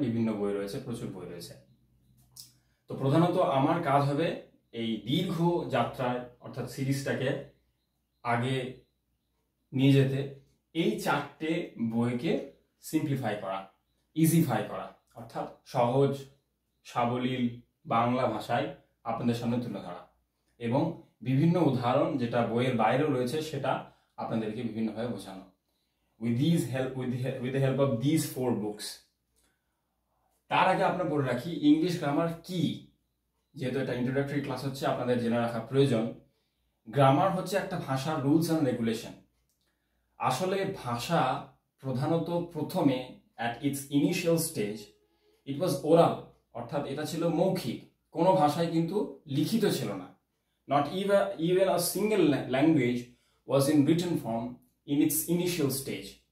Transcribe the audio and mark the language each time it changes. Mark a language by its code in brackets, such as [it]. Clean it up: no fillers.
[bn] বিভিন্ন বই রয়েছে, প্রচুর বই রয়েছে। তো প্রধানত আমার কাজ হবে এই দীর্ঘ যাত্রায় অর্থাৎ সিরিজটাকে আগে নিয়ে যেতে এই 4টে বইকে সিম্পলিফাই করা, ইজিফাই করা, অর্থাৎ সহজ সাবলীল বাংলা ভাষায় আপনাদের সামনে তুলে ধরা এবং বিভিন্ন উদাহরণ যেটা বইয়ের বাইরেও রয়েছে সেটা আপনাদেরকে বিভিন্নভাবে বোঝানো। [en] with the help of these 4 books. [bn] তার আগে আপনার বলে রাখি ইংলিশ গ্রামার কি, যেহেতু এটা ইন্ট্রোডাক্টরি ক্লাস হচ্ছে, আপনাদের জেনে রাখা প্রয়োজন। গ্রামার হচ্ছে একটা ভাষার রুলস অ্যান্ড রেগুলেশন। আসলে ভাষা প্রধানত প্রথমে [en] at its initial stage it was oral, [bn] অর্থাৎ এটা ছিল মৌখিক। কোনো ভাষায় কিন্তু লিখিত ছিল না। [en] not even a single language was in written form in its initial stage.